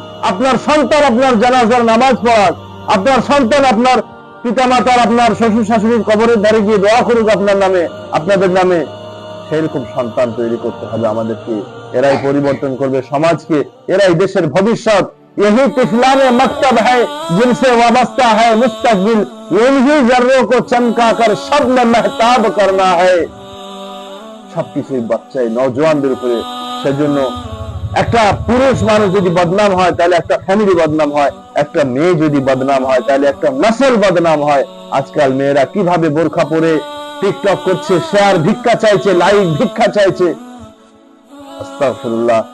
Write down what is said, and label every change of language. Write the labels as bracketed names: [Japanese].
[Bangla] আপনার সন্তান আপনার জানাজার নামাজ পড়াক, আপনার সন্তান আপনার পিতামাতার, আপনার শ্বশুর শাশুড়ির কবরের ধারে গিয়ে দোয়া করুক আপনার নামে, আপনাদের নামে। সেরকম সন্তান তৈরি করতে হবে আমাদেরকে। এরাই পরিবর্তন করবে সমাজকে, এরাই দেশের ভবিষ্যৎ। [Hindi] यही तिफलाने मकतब है जिनसे वाबस्ता है मुस्तकबिल, इन्हीं जर्रों को चमका कर सब में महताब करना है। [Bangla] সবকিছুই বাচ্চাই নওজওয়ানদের উপরে। সেজন্য একটা পুরুষ মানুষ যদি বদনাম হয় তাহলে একটা ফ্যামিলি বদনাম হয়, একটা মেয়ে যদি বদনাম হয় তাহলে একটা নসল বদনাম হয়। আজকাল মেয়েরা কিভাবে বোরখা পরে টিকটক করছে, শেয়ার ভিক্ষা চাইছে, লাইভ ভিক্ষা চাইছে। আস্তাগফিরুল্লাহ।